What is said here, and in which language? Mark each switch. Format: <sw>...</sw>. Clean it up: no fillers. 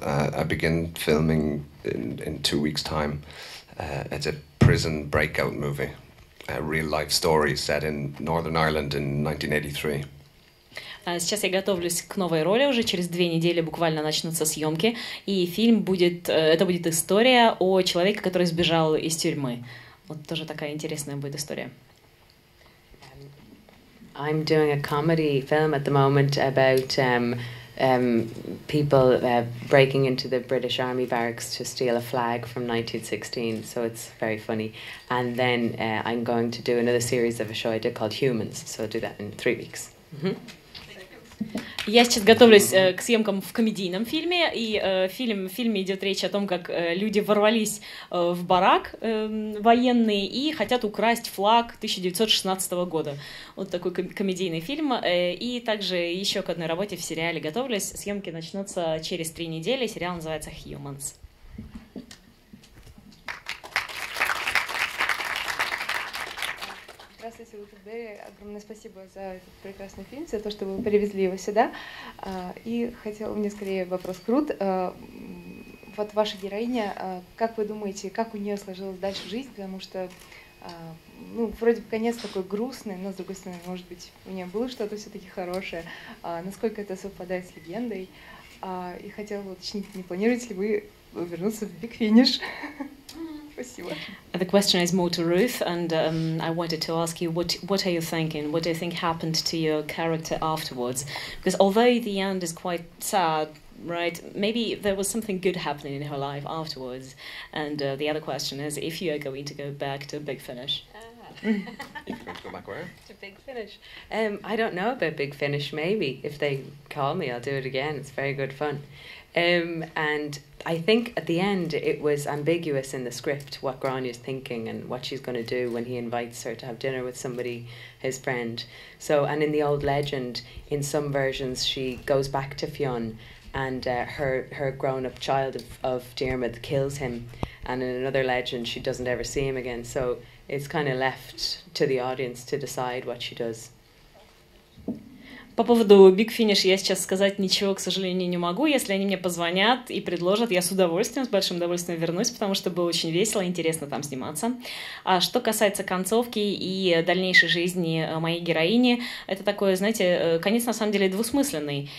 <en>I begin filming in 2 weeks' time. It's a prison breakout movie, a real-life story set in Northern Ireland in 1983.</en> <ru>Сейчас я готовлюсь к новой роли, уже через 2 недели буквально начнутся съемки, и фильм это будет история о человеке, который сбежал из тюрьмы. Вот тоже такая интересная будет история. I'm doing a comedy film at the moment about people breaking into the British Army barracks to steal a flag from 1916, so it's very funny. And then I'm going to do another series of a show I did called Humans, so I'll do that in 3 weeks. Я сейчас готовлюсь к съемкам в комедийном фильме, и в фильме идет речь о том, как люди ворвались в барак военные и хотят украсть флаг 1916 года. Вот такой комедийный фильм. И также еще к одной работе в сериале готовлюсь. Съемки начнутся через 3 недели. Сериал называется «Humans». Здравствуйте, Берри. Огромное спасибо за этот прекрасный фильм, за то, что вы привезли его сюда. И хотела мне скорее вопрос к Рут. Вот ваша героиня, как вы думаете, как у нее сложилась дальше жизнь? Потому что Ну, вроде бы конец такой грустный, но, с другой стороны, может быть, у нее было что-то все-таки хорошее. Насколько это совпадает с легендой? И хотела бы уточнить, не планируете ли вы вернуться в Big Finish? Спасибо.</ru> <en>The question is more to Ruth, and I wanted to ask you, what are you thinking? What do you think happened to your character afterwards? Because although the end is quite sad, right, maybe there was something good happening in her life afterwards. And the other question is, if you are going to go back to Big Finish. If you're going to go back where? To Big Finish. I don't know about Big Finish. Maybe if they call me, I'll do it again. It's very good fun. And I think at the end it was ambiguous in the script what Grania's thinking and what she's going to do when he invites her to have dinner with somebody, his friend. So, and in the old legend, in some versions, she goes back to Fionn, and her grown-up child of Diarmid kills him, and in another legend, she doesn't ever see him again. So it's kind of left to the audience to decide what she does.</en> <ru>По поводу Big Finish я сейчас сказать ничего, к сожалению, не могу. Если они мне позвонят и предложат, я с удовольствием, с большим удовольствием вернусь, потому что было очень весело и интересно там сниматься. А что касается концовки и дальнейшей жизни моей героини, это такой, знаете, конец на самом деле двусмысленный.</ru>